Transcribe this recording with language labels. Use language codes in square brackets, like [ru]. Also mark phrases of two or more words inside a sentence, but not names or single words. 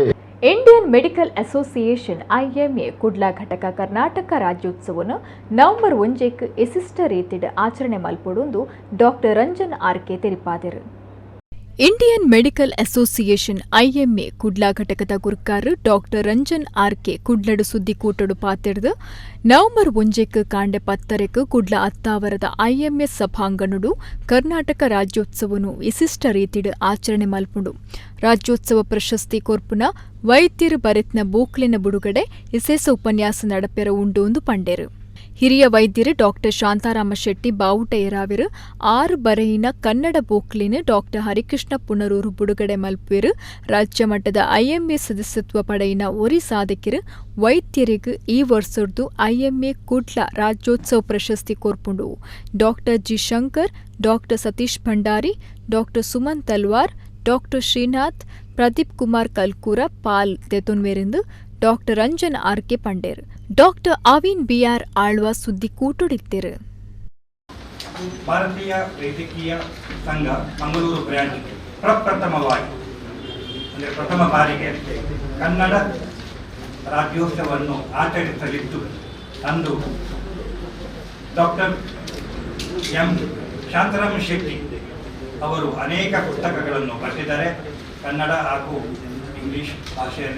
[tcy] ಇಂಡಿಯನ್ ಮೆಡಿಕಲ್ ಅಸೋಸಿಯೇಷನ್ IMA ಕುಡ್ಲಾ ಘಟಕ ಕರ್ನಾಟಕ ರಾಜ್ಯೋತ್ಸವವನ್ನು ನವೆಂಬರ್ 1 ವಿಶಿಷ್ಟ ರೀತಿಡ್ ಆಚರಣೆ ಮಲ್ಪಡುವುದು ಡಾಕ್ಟರ್ ರಂಜನ್ ಆರ್ಕೆ ತಿಳಿಪಾದರು. ಇಂಡಿಯನ್ ಮೆಡಿಕಲ್ ಅಸೋಸಿಯೇಷನ್ IMA ಕುಡ್ಲಾ ಘಟಕದ ಗುರ್ಕಾರ್ ಡಾಕ್ಟರ್ ರಂಜನ್ ಆರ್ಕೆ ಕುಡ್ಲಡು ಸುದ್ದಿ ಕೂಟಡು ಪಾತೆರ್ದು ನವೆಂಬರ್ 1 ಕಾಂಡೆ 10 ಕುಡ್ಲ ಅತ್ತಾವರದ IMS ಸಭಾಂಗಣಡು ಕರ್ನಾಟಕ ರಾಜ್ಯೋತ್ಸವನು ವಿಶಿಷ್ಟ ರೀತಿಡ್ ಆಚರಣೆ ಮಲ್ಪುಂಡು. ರಾಜ್ಯೋತ್ಸವ ಪ್ರಶಸ್ತಿ ಕೊರ್ಪುನ ವೈದ್ಯರು ಬರೆತ್ನ ಬೂಕ್ಲಿನ ಬುಡುಗಡೆ ವಿಶೇಷ ಉಪನ್ಯಾಸ ನಡಪೆರ ಉಂಡೊಂದು ಪಂಡೇರು. ಹಿರಿಯ ವೈದ್ಯರು ಡಾಕ್ಟರ್ ಶಾಂತಾರಾಮ ಶೆಟ್ಟಿ ಬಾವುಟ ಏರಾವಿರು 6 ಬರೆಯಿನ ಕನ್ನಡ ಬೂಕ್ಲಿನ ಡಾಕ್ಟರ್ ಹರಿಕೃಷ್ಣ ಪುನರೂರು ಬುಡುಗಡೆ ಮಲ್ಪುವೆರು. ರಾಜ್ಯ ಮಟ್ಟದ IMA ಸದಸ್ಯತ್ವ ಪಡೆಯಿನ ಒರಿ ಸಾಧಕರು ವೈದ್ಯರಿಗೆ ಈ ವರ್ಷದ್ದು IMA ಕುಡ್ಲ ರಾಜ್ಯೋತ್ಸವ ಪ್ರಶಸ್ತಿ ಕೊರ್ಪುಂಡು. ಡಾಕ್ಟರ್ ಜಿ ಶಂಕರ್, ಡಾಕ್ಟರ್ ಸತೀಶ್ ಭಂಡಾರಿ, ಡಾಕ್ಟರ್ ಸುಮನ್ ತಲ್ವಾರ್, ಡಾಕ್ಟರ್ ಶ್ರೀನಾಥ್, ಪ್ರದೀಪ್ ಕುಮಾರ್ ಕಲ್ಕೂರ ಪಾಲ್ ತೆತುನ್ವೇರೆಂದು ಡಾಕ್ಟರ್ ರಂಜನ್ ಆರ್ಕೆ ಪಂಡೇರ್, ಡಾಕ್ಟರ್ ಅವಿನ್ BR ಆಳ್ವ ಸುದ್ದಿ ಕೂಟುಡಿತ್ತರು. [kn] ಭಾರತೀಯ ವೈದ್ಯಕೀಯ ಸಂಘ ಮಂಗಳೂರು ಬ್ರಾಂಚ್ ಪ್ರಪ್ರಥಮವಾಗಿ ಅಂದರೆ ಪ್ರಥಮ ಬಾರಿಗೆ ಕನ್ನಡ ರಾಜ್ಯೋತ್ಸವವನ್ನು ಆಚರಿಸಲಿದ್ದು ಅಂದು ಡಾಕ್ಟರ್ ಎಂ ಶಾಂತಾರಾಮ ಶೆಟ್ಟಿ ಅವರು ಅನೇಕ ಪುಸ್ತಕಗಳನ್ನು ಬರೆದಿದ್ದಾರೆ ಕನ್ನಡ ಹಾಗೂ ಇಂಗ್ಲಿಷ್ ಭಾಷೆಯಲ್ಲಿ.